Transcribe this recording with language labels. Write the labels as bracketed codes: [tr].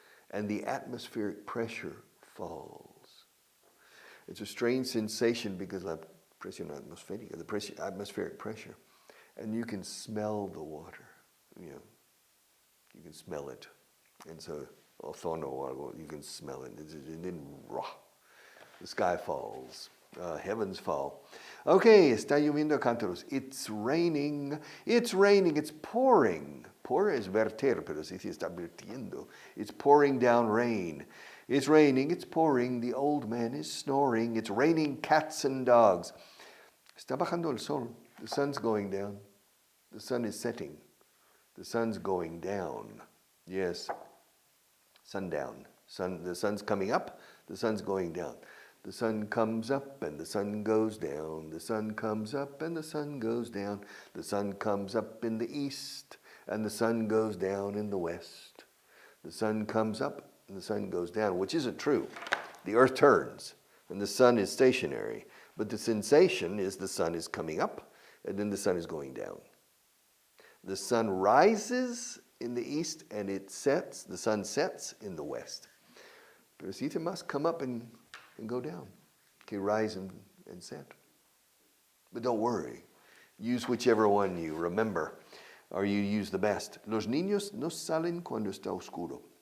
[en] And the atmospheric pressure falls. It's a strange sensation because [es] la presión atmosférica, [en] the atmospheric pressure. And you can smell the water, you can smell it. And so, [es] ozono o algo, [en] you can smell it. And then the sky falls. Heavens fall. Okay, [es] está lloviendo a cántaros. [en] It's raining. It's raining. It's pouring. [es] Pour es verter, pero si está vertiendo. [en] It's pouring down rain. It's raining. It's pouring. The old man is snoring. It's raining cats and dogs. [es] Está bajando el sol. [en] The sun's going down. The sun is setting. The sun's going down. Yes. Sundown. The sun's coming up. The sun's going down. The sun comes up and the sun goes down. The sun comes up and the sun goes down. The sun comes up in the east and the sun goes down in the west. The sun comes up and the sun goes down, which isn't true. The earth turns and the sun is stationary. But the sensation is the sun is coming up and then the sun is going down. The sun rises in the east and the sun sets in the west. [es] Pero si te [en] must come up and go down. Okay, rise and set. But don't worry. Use whichever one you remember or you use the best. [es] Los niños no salen cuando está oscuro.